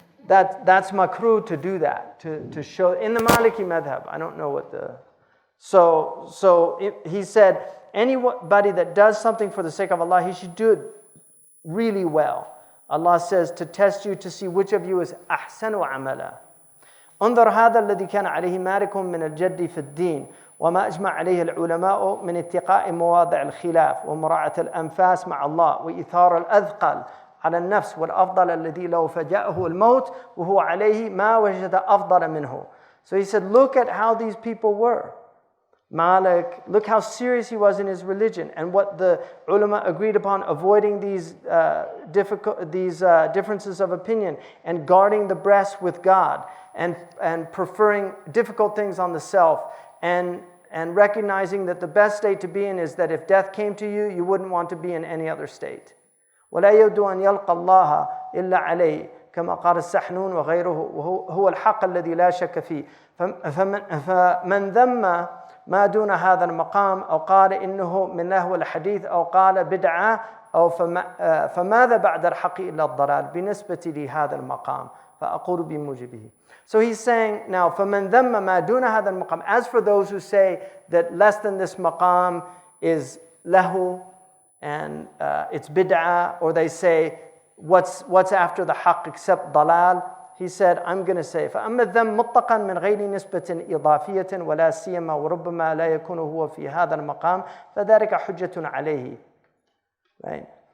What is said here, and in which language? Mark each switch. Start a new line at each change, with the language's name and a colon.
English: That's makruh to do that, to show, in the Maliki madhab. I don't know what he said, anybody that does something for the sake of Allah, he should do it really well. Allah says to test you to see which of you is
Arabic: أحسن عملا. انظر هذا الذي كان عليه مالك من الجد في الدين وما أجمع عليه العلماء من اتقاء مواضع الخلاف ومراعاة الأنفاس مع الله وإثار الأثقل على النفس والأفضل الذي لو فجأه الموت وهو عليه ما وجد أفضل منه.
English: So he said, look at how these people were. Malik, look how serious he was in his religion and what the ulama agreed upon, avoiding these differences of opinion and guarding the breast with God and preferring difficult things on the self and recognizing that the best state to be in is that if death came to you, you wouldn't want to be in any other state.
Arabic: ولا يود أن يلقى الله إلا عليه كما قال السحنون وغيره وهو الحق الذي لا شك فيه. فمن ذم ما دون هذا المقام أو قال إنه من لهو الحديث أو قال بدعة أو فماذا بعد الحق إلا الضلال بالنسبة لهذا المقام فأقول بموجبه.
English: So he's saying now
Arabic: فمن ذم ما دون هذا المقام,
English: as for those who say that less than this maqam is lahu and it's bid'ah, or they say what's after the haqq except dalal, he said, I'm going to say
Arabic: فأما الذم مطلقا من غير نسبة إضافية ولا سيما وربما لا يكون هو في هذا المقام فذلك حجة عليه.
English: Right?